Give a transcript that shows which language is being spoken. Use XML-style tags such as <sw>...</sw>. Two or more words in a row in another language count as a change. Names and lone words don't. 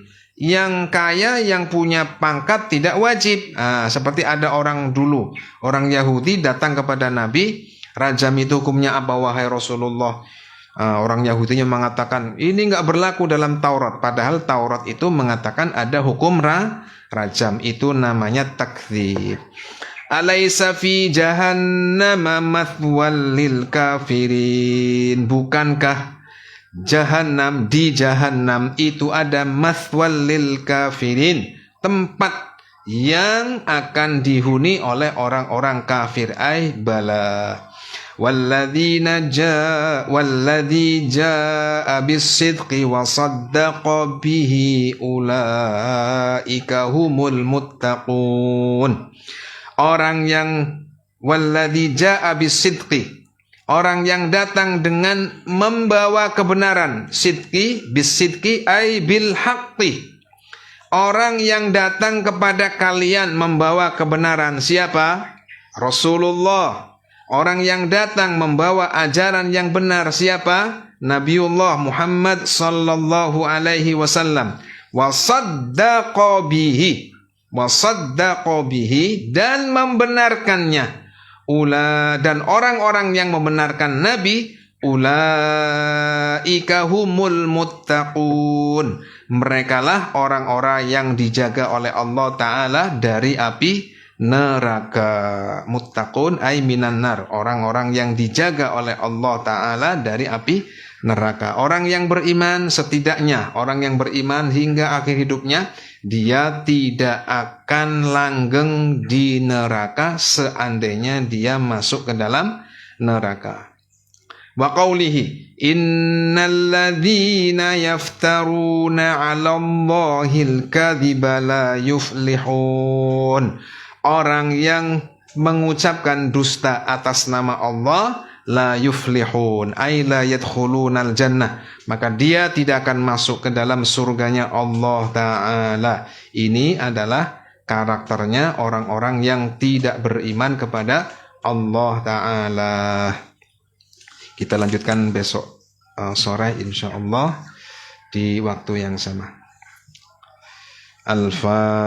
<id>Yang kaya, yang punya pangkat tidak wajib. Seperti ada orang dulu, orang Yahudi datang kepada Nabi, rajam itu hukumnya apa wahai Rasulullah? Orang Yahudinya mengatakan ini enggak berlaku dalam Taurat. Padahal Taurat itu mengatakan ada hukum rajam. Itu namanya takdzib.</id> <ar>أليس في جهنم مثوى للكافرين.</ar> <id>Bukankah di Jahannam itu ada</id> <ar>مثوى للكافرين,</ar> <id>tempat yang akan dihuni oleh orang-orang kafir.</id> <ar>بلى والذي جاء بالصدق وصدق به أولئك هم المتقون.</ar> <id>Orang yang</id> <ar>والذي جاء بالصدق,</ar> <id>orang yang datang dengan membawa kebenaran.</id> <ar>صدق بالصدق أي بالحق.</ar> <id>Orang yang datang kepada kalian membawa kebenaran. Siapa? Rasulullah. Orang yang datang membawa ajaran yang benar. Siapa?</id> <ar>نبي الله محمد صلى الله عليه وسلم. وصدق به.</ar> <id>Dan membenarkannya. Dan orang-orang yang membenarkan Nabi,</id> <ar>أولئك هم المتقون.</ar> <id>Merekalah orang-orang yang dijaga oleh Allah Ta'ala dari api neraka.</id> <ar>متقون أي من النار,</ar> <id>orang-orang yang dijaga oleh Allah Ta'ala dari api neraka. Orang yang beriman, setidaknya orang yang beriman hingga akhir hidupnya, dia tidak akan langgeng di neraka seandainya dia masuk ke dalam neraka.</id> <ar>وقوله إن الذين يفترون على الله الكذب لا يفلحون.</ar> <id>Orang yang mengucapkan dusta atas nama Allah</id> <ar>لا يفلحون أي لا يدخلون الجنة,</ar> <id>maka dia tidak akan masuk ke dalam surganya Allah Ta'ala. Ini adalah karakternya orang-orang yang tidak beriman kepada Allah Ta'ala. Kita lanjutkan besok sore insyaallah di waktu yang sama.</id>